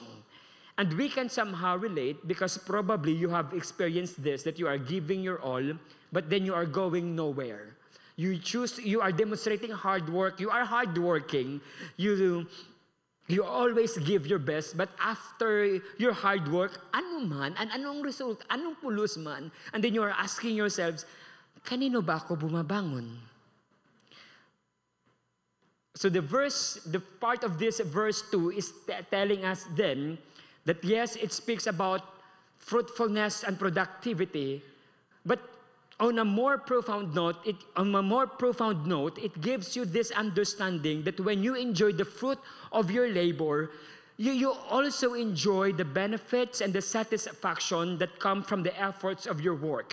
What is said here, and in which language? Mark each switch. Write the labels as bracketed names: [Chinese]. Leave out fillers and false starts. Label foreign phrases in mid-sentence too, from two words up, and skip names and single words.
[English] And we can somehow relate because probably you have experienced this, that you are giving your all, but then you are going nowhere. You are demonstrating hard work, you are hardworking, you always give your best, but after your hard work, [Filipino] ano man, anong result, anong pulos man, [English] and then you are asking yourselves, [Filipino] kanino ba ako bumabangon? [English] So the part of this verse 2 is telling us then that yes, it speaks about fruitfulness and productivity, but on a more profound note, it gives you this understanding that when you enjoy the fruit of your labor, you also enjoy the benefits and the satisfaction that come from the efforts of your work.